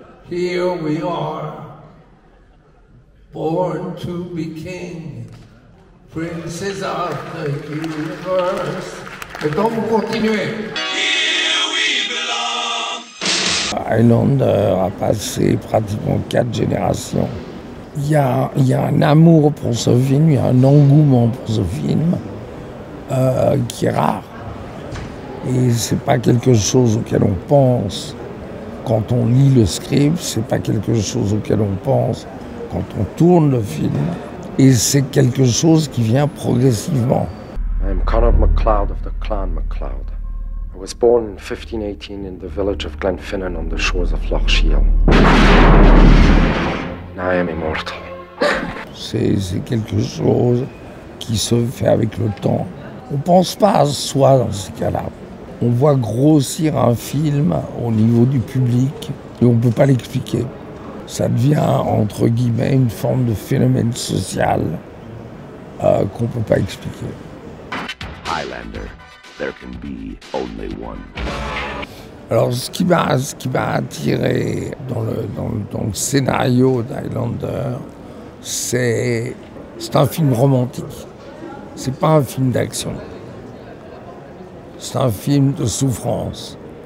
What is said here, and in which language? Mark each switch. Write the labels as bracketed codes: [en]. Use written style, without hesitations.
[en] Here we are, born to be king, princes of the universe. [fr] Et donc vous continuez. Highlander a passé pratiquement 4 générations. Il y a un amour pour ce film, il y a un engouement pour ce film qui est rare. Et c'est pas quelque chose auquel on pense quand on lit le script, c'est pas quelque chose auquel on pense quand on tourne le film. Et c'est quelque chose qui vient progressivement. [en] I am Conor McLeod of the Clan McLeod. I was born in 1518 in the village of Glenfinnan on the shores of Loch Shiel. Now I am immortal. [fr] C'est quelque chose qui se fait avec le temps. On pense pas à soi dans ces cas-là. On voit grossir un film au niveau du public et on ne peut pas l'expliquer. Ça devient, entre guillemets, une forme de phénomène social qu'on ne peut pas expliquer. [en] Highlander, there can be only one. [fr] Alors, ce qui m'a attiré dans le scénario d'Highlander, c'est un film romantique. C'est pas un film d'action. C'est un film de souffrance.